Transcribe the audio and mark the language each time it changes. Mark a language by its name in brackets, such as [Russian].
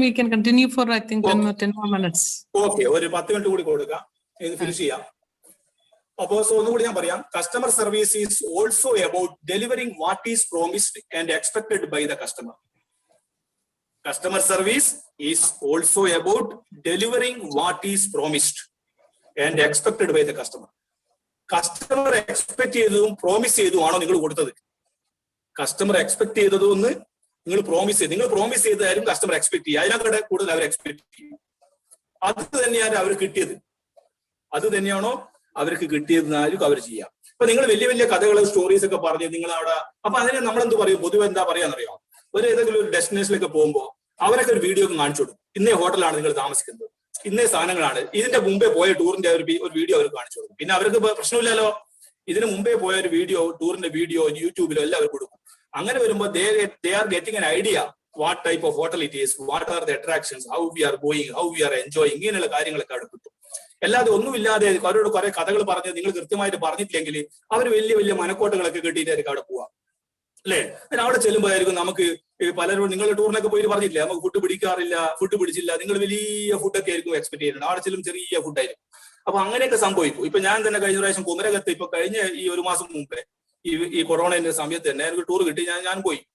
[English] We can continue for I think 10 more minutes. [Malayalam] Okay, ഒരു 10 minute കൂടി കൊടുക്കാം, ഇത് ഫിനിഷ് ചെയ്യാം. അപ്പോ ഒന്നുകൂടി ഞാൻ പറയാം. [English] Customer service is also about delivering what is promised and expected by the customer. Customer service is also about delivering what is promised and expected by the customer. [Malayalam] Customer expect ചെയ്തതും promise ചെയ്തതുമാണോ നിങ്ങൾ കൊടുത്തത്? Customer expect ചെയ്തതൊന്ന് നിങ്ങൾ promise ചെയ്താലും customer expect ചെയ്യുക. അതിനകത്ത് കൂടുതൽ അവർ expect ചെയ്യും. അത് തന്നെയാണ് അവർ കിട്ടിയത്. അത് തന്നെയാണോ അവർക്ക് കിട്ടിയതെന്നായിരിക്കും അവർ ചെയ്യാം. ഇപ്പൊ നിങ്ങൾ വലിയ വലിയ കഥകൾ സ്റ്റോറീസ് ഒക്കെ പറഞ്ഞ് നിങ്ങൾ അവിടെ, അപ്പൊ അതിനെ നമ്മളെന്ത് പറയും? പൊതുവെ എന്താ പറയാന്നറിയോ? ഏതെങ്കിലും ഒരു ഡെസ്റ്റിനേഷനിലേക്ക് പോകുമ്പോൾ അവരൊക്കെ ഒരു വീഡിയോ ഒക്കെ കാണിച്ചു കൊടുക്കും. ഇന്നേ ഹോട്ടലാണ് നിങ്ങൾ താമസിക്കുന്നത്, ഇന്നേ സാധനങ്ങളാണ്, ഇതിന്റെ മുമ്പേ പോയ ടൂറിന്റെ ഒരു വീഡിയോ അവർ കാണിച്ചു കൊടുക്കും. പിന്നെ അവർക്ക് പ്രശ്നമില്ലല്ലോ, ഇതിന് മുമ്പേ പോയ ഒരു വീഡിയോ, ടൂറിന്റെ വീഡിയോ യൂട്യൂബിലോ എല്ലാം അവർ കൊടുക്കും. അങ്ങനെ വരുമ്പോൾ [English] they are getting an idea what type of hotel it is, what are the attractions, how we are going, how we are enjoying, [Malayalam] ഇങ്ങനെയുള്ള കാര്യങ്ങളൊക്കെ അവിടെ കിട്ടും. അല്ലാതെ ഒന്നുമില്ലാതെ അവരോട് കുറെ കഥകൾ പറഞ്ഞ് നിങ്ങൾ കൃത്യമായിട്ട് പറഞ്ഞിട്ടില്ലെങ്കിൽ അവർ വലിയ വലിയ മനക്കോട്ടകളൊക്കെ കെട്ടിയിട്ടായിരിക്കും അവിടെ പോവാം അല്ലെ. പിന്നെ അവിടെ ചെല്ലുമ്പോഴായിരിക്കും നമുക്ക് പലരും നിങ്ങളുടെ ടൂറിനൊക്കെ പോയി പറഞ്ഞില്ലേ, നമുക്ക് ഫുഡ് പിടിച്ചില്ല, നിങ്ങൾ വലിയ ഫുഡൊക്കെ ആയിരിക്കും എക്സ്പെക്ട് ചെയ്യുന്നത്. അവിടെ ചെല്ലും ചെറിയ ഫുഡായിരിക്കും. അപ്പൊ അങ്ങനെയൊക്കെ സംഭവിക്കും. ഇപ്പൊ ഞാൻ തന്നെ കഴിഞ്ഞ പ്രാവശ്യം കുമരകത്ത് ഇപ്പൊ കഴിഞ്ഞ ഈ 1 മാസം മുമ്പേ ഈ കൊറോണയുടെ സമയത്ത് തന്നെ എനിക്ക് ടൂർ കിട്ടി. ഞാൻ പോയി.